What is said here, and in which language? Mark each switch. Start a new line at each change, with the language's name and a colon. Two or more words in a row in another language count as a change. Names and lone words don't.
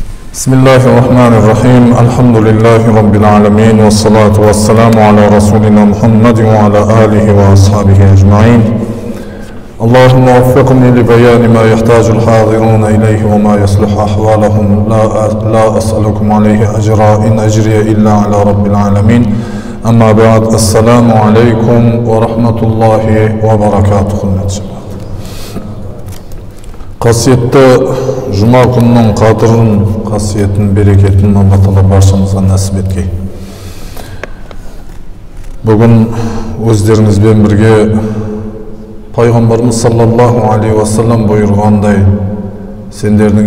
Arabic: بسم الله الرحمن الرحيم الحمد لله رب العالمين والصلاة والسلام على رسولنا محمد وعلى آله وأصحابه أجمعين اللهم وفقني لبيان ما يحتاج الحاضرون إليه وما يصلح أحوالهم لا أسألكم عليه أجرا إن أجري إلا على رب العالمين أما بعد السلام عليكم ورحمة الله وبركاته.
Kazakh: Қасиетті жұма күнінің қадірін, қасиетін, берекетін Алла Тағала баршамызға нәсіп еткей. Бүгін өздеріңізбен бірге Пайғамбарымыз
Arabic: صلى الله عليه وسلم
Kazakh: бұйырғандай, сендердің